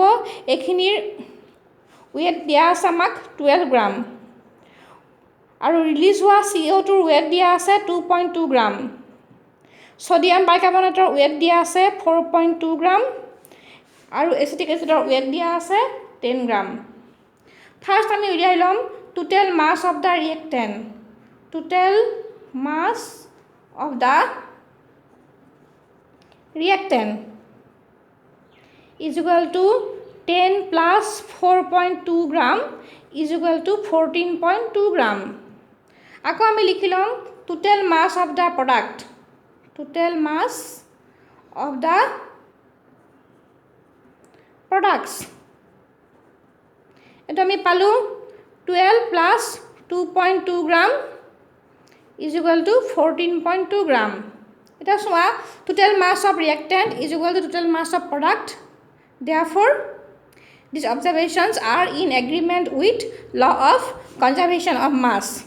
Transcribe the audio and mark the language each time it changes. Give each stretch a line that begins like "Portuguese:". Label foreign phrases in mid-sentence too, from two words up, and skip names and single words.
Assamese: এইখিনিৰ ৱেট দিয়া আছে আমাক 12 গ্ৰাম আৰু ৰিলিজ হোৱা CO2ৰ ৱেট দিয়া আছে 2.2 গ্ৰাম. সোডিয়াম বাইকাৰ্বনেটৰ ৱেট দিয়া আছে 4.2 গ্ৰাম আৰু এচিটিক এচিডৰ ৱেট দিয়া আছে 10 গ্ৰাম.
English: ফাৰ্ষ্ট
Assamese: আমি উলিয়াই ল'ম
English: total mass of the reactant. Total mass of the reactant is equal to 10 plus 4.2 gram is equal to 14.2 gram.
Assamese: আকৌ আমি লিখি ল'ম
English: total mass of the product. Total mass of the products.
Assamese: এইটো আমি পালোঁ
English: 12 plus 2.2 gram is equal to 14.2 gram. It is why total mass of reactant is equal to total mass of product. Therefore, these observations are in agreement with law of conservation of mass.